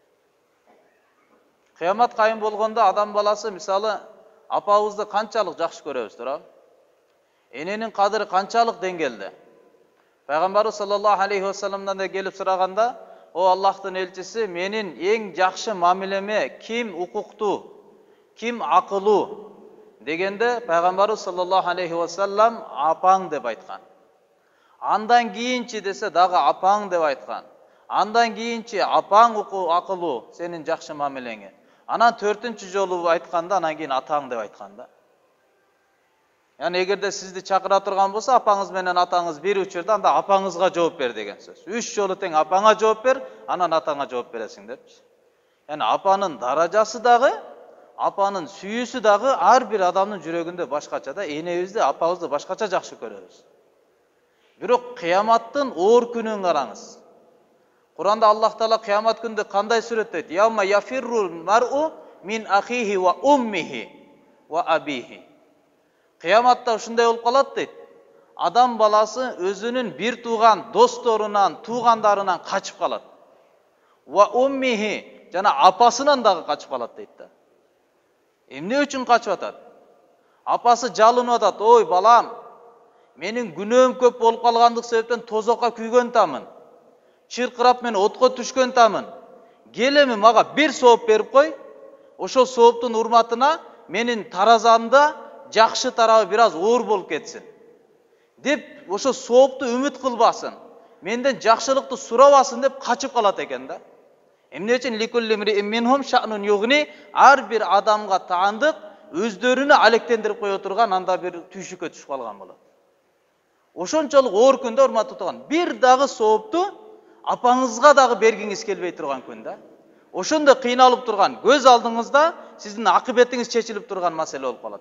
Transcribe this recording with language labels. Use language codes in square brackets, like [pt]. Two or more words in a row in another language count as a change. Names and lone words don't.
[ky] Кыямат кайым болгондо адам баласы мисалы апабызды канчалык жакшы көрөбүз, туурабы? Эненин кадыры канчалык деңгээлде? Пайгамбарыбыз [ar] صلى الله عليه وسلم [ky] да келип сураганда, о Аллахтын элчиси, менин эң жакшы мамилеме ким укуктуу, ким акылуу дегенде Пайгамбарыбыз [ar] صلى الله عليه وسلم [ky] апаң деп айткан. Андан кийинчи десе дагы апаң деп айткан. Андан кийинчи апаң акылуу, сенин жакшы мамилеңе. Анан 4-нчү жолу айтканда, анан кийин атаң деп айткан да. Yani эгерде сизди чакыра турган болсо, апаңыз менен атаңыз бир учурда, анда апаңызга жооп бер деген сөз. 3 жолу тең апаңа жооп бер, анан атаңа жооп бересиң депчи. Yani апанын даражасы дагы, апанын сүйүүсү дагы ар бир адамдын жүрөгүндө башкача да, энебизди, апабызды башкача жакшы көрөбүз. Бирок кыяматтын оор күнүн караңыз. Куранда Аллах Таала кыямат күндө кандай сүрөттөйт? [ar] يوم يفر المرء من أخيه وأمه وأبيه. [ky] Кыяматта ушундай болуп калат дейт. Адам баласы өзүнүн бир тууган досторунан, туугандарынан качып калат. [ar] وأمه, [ky] жана апасынан дагы качып калат дейт да. Эмне үчүн качып атат? Апасы жалынып атат: "Ой балам, менин күнөөм көп болуп калгандык себептен тозокко күйгөн тамын. Чыркырап мен отко түшкөн тамын. Кел эми мага бир сооп берип кой. Ошол сооптун урматына менин таразамда жакшы тарабы бир аз оор болуп кетсин" деп ошо соопту үмүт кылбасын, менден жакшылыкты сурабасын деп качып калат экен да. Эмне үчүн [ar] لكل منهم شأن يغني, [ky] ар бир адамга таандык өздөрүнү алектендирип кое турган анда бир түйшүккө түшүп калган болот. Ошончолук оор күндө урматтуу турган, бир дагы соопту апаңызга дагы бергиңиз келбей турган күн да. Ошондой кыйналып турган, көз алдыңызда сиздин акыбетиңиз чечилип турган маселе болуп калат.